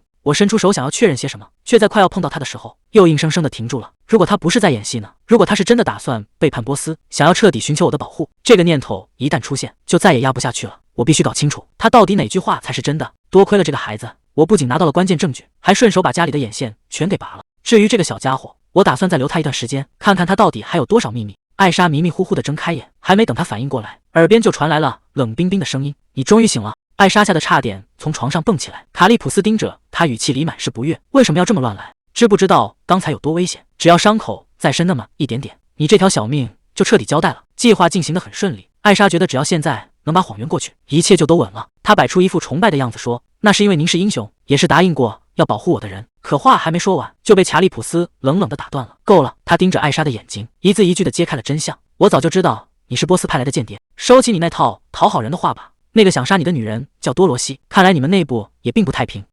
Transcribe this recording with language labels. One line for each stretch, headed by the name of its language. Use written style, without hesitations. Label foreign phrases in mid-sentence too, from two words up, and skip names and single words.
Chinese: 我伸出手想要確認些什麼，卻在快要碰到他的時候，又硬生生的停住了。如果他不是在演戲呢？如果他是真的打算背叛波斯，想要徹底尋求我的保護，這個念頭一旦出現，就再也壓不下去了。我必須搞清楚，他到底哪句話才是真的。多虧了這個孩子，我不僅拿到了關鍵證據，還順手把家裡的眼線全給拔了。至於這個小家伙，我打算再留他一段時間，看看他到底還有多少秘密。艾莎迷迷糊糊的睜開眼，還沒等他反應過來，耳邊就傳來了冷冰冰的聲音：“你終於醒了。” 艾莎嚇得差點從床上蹦起來。卡里普斯盯着他，語氣裡滿是不悅：“為什麼要這麼亂來？知不知道剛才有多危險？只要傷口再深那麼一點點，你這條小命就徹底交代了。” 計劃進行得很順利，艾莎覺得只要現在能把謊圓過去，一切就都穩了。她擺出一副崇拜的樣子說：“那是因為您是英雄，也是答應過要保護我的人。” 可話還沒說完，就被卡里普斯冷冷地打斷了。夠了！他盯着艾莎的眼睛，一字一句地揭開了真相：“我早就知道你是波斯派來的間諜，收起你那套討好人的話吧。那個想殺你的女人叫多羅西，看來你們內部也並不太平。”